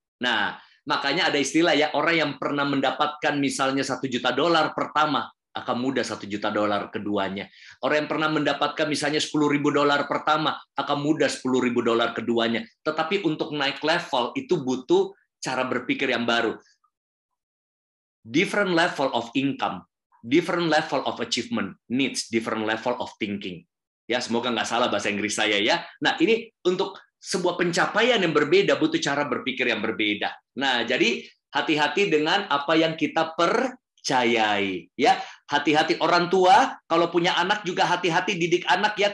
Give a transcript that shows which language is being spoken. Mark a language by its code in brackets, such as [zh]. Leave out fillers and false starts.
[id] Nah, makanya ada istilah ya, orang yang pernah mendapatkan misalnya $1 juta pertama, akan mudah $1 juta keduanya. Orang yang pernah mendapatkan misalnya $10.000 pertama, akan mudah $10.000 keduanya. Tetapi untuk naik level, itu butuh cara berpikir yang baru. [en] Different level of income, different level of achievement needs different level of thinking. [id] Ya, semoga nggak salah bahasa Inggris saya ya. Nah, ini untuk sebuah pencapaian yang berbeda butuh cara berpikir yang berbeda. Nah, jadi Hati-hati dengan apa yang kita percayai, ya. Hati-hati orang tua kalau punya anak juga hati-hati didik anak ya.